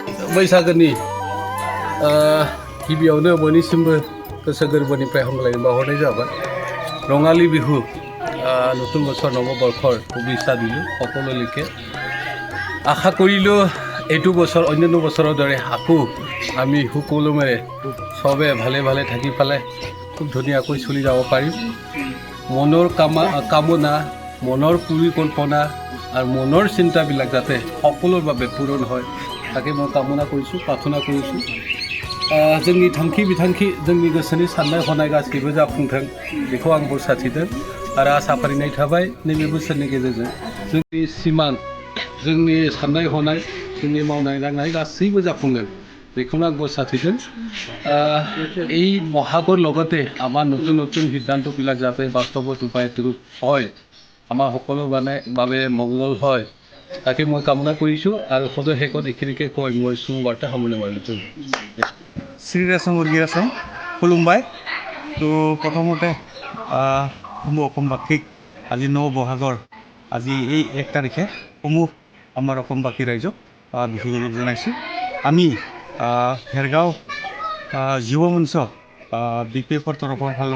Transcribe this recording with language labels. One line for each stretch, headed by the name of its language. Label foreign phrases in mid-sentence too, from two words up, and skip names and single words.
Bodo: बैसागोनि गिबियावनो बयनिसिमबो गोसो गोरबोनिफ्राय हामलायनाय बावहरनाय जाबाय
Assamese: रङाলী बिहু নতুন বছৰ নৱবৰ্ষৰ শুভেচ্ছা দিলোঁ সকলোলৈকে আশা কৰিলোঁ এইটো বছৰ অন্যান্য বছৰৰ দৰে আকৌ আমি সুকলমেৰে চবে ভালে ভালে থাকি পেলাই খুব ধুনীয়াকৈ চলি যাব পাৰিম মনৰ কামনা মনৰ পৰিকল্পনা আৰু মনৰ চিন্তাবিলাক যাতে সকলোৰ বাবে পূৰণ হয় তাকে মই কামনা কৰিছোঁ প্ৰাৰ্থনা কৰিছোঁ
Bodo: जोंनि थांखि बिथांखि जोंनि गोसोनि साननाय हनाय गासैबो जाफुंथों बेखौ आं बोर सारस्रिदों आरो आसा फारिनाय थाबाय नैबे बोसोरनि गेजेरजों जोंनि सिमां जोंनि साननाय हनाय जोंनि मावनाय दांनाय गासैबो जाफुंगोन बेखौनो आं बोर सारस्रिदों
Assamese: এই বহাগৰ লগতে আমাৰ নতুন নতুন সিদ্ধান্তবিলাক যাতে বাস্তৱত ৰূপায়িত হয় আমাৰ সকলোৰ বাবে মংগল হয় তাকে মই কামনা কৰিছোঁ আৰু সদয় শেষত এইখিনিকে কৈ মই সুবাৰ্তা সামৰণি মাৰিছোঁ শ্ৰীৰাসং উৰ্গীৰাসং খুলুমবাই তো প্ৰথমতে সমূহ অসমবাসীক আজি বহাগৰ আজি এই 1 তাৰিখে সমূহ আমাৰ অসমবাসী ৰাইজক বিহু জনাইছোঁ আমি হেৰগাঁও যুৱ মঞ্চ BPFৰ ফালৰ